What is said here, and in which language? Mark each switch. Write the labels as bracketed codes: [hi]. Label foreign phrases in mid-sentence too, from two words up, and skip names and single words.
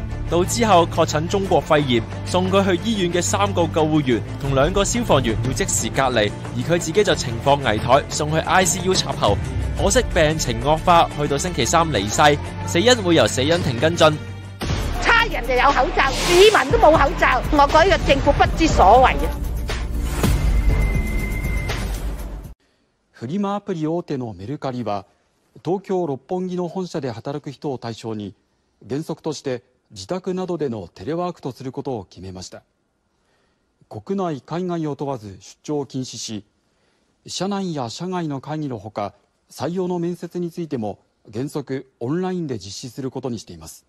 [yue] 到之後確診中國肺炎，送佢去醫院嘅3個救護員同2個消防員要即時隔離，而佢自己就情況危殆，送去 ICU 插喉。可惜病情惡化，去到星期3離世，死因會由死因庭跟進。差人就有口罩，市民都冇口罩，我覺得政府不知所謂啊！ [ja] フリマアプリ大手のメルカリは、東京六本木の本社で働く人を対象に、原則として自宅などでのテレワークとすることを決めました。国内海外を問わず出張を禁止し、社内や社外の会議のほか採用の面接についても原則オンラインで実施することにしています。